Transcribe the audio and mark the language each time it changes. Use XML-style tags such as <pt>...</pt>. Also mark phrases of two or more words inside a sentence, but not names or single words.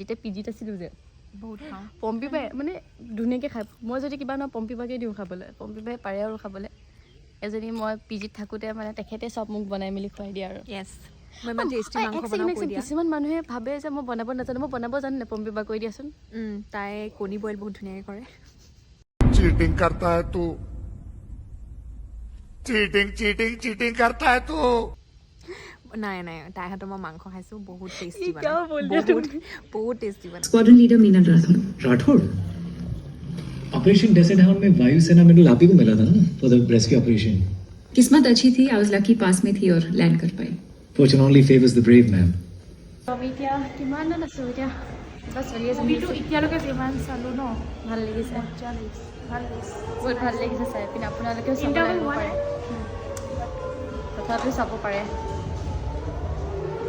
<as>যেতিয়া পিজিত আছিলোঁ যে বহুত খাওঁ, পম্পী বাই মানে ধুনীয়াকৈ খায়। মই যদি কিবা নহয় পম্পী বাকে দিওঁ খাবলৈ, পম্পী বাই পাৰে আৰু খাবলৈ। এজনী মই পিজিত থাকোঁতে মানে তেখেতে চব মোক বনাই মেলি খুৱাই দিয়ে আৰু। কিছুমান মানুহে ভাবে যে মই বনাব নাজানো, মই বনাব জানো নে? পম্পী বা কৈ দিয়াচোন। তাই কণী বইল বহুত ধুনীয়াকৈ কৰে।</as> <hi>चीटिंग करता है तू, चीटिंग करता है तू।</hi> <as>নাই তাইৰ হাতৰ মই মাংস খাইছোঁ, বহুত টেষ্টি বনাই, বহুত টেষ্টি বনাই।</as> <en>squadron leader</en> <hi>मीनल राठौड़ ऑपरेशन डेजर्ट हाउंड में वायुसेना में आप ही को मिला था ना</hi> <en>for the rescue operation.</en> <hi>किस्मत अच्छी थी,</hi> <en>I was lucky</en> <hi>पास में थी और लैंड कर पाई।</hi> <en>Fortune only favours the brave man.</en> <as>আমি এতিয়া কিমান মান আছোঁ, এতিয়া কিবা চলি আছে। মুভিটো এতিয়ালৈকে যিমান চালোঁ ন, ভাল লাগিছে, বহুত ভাল লাগিছে চাই পিনে। আপোনালোকেও চাব পাৰে, তথাপিও চাব পাৰে।</as>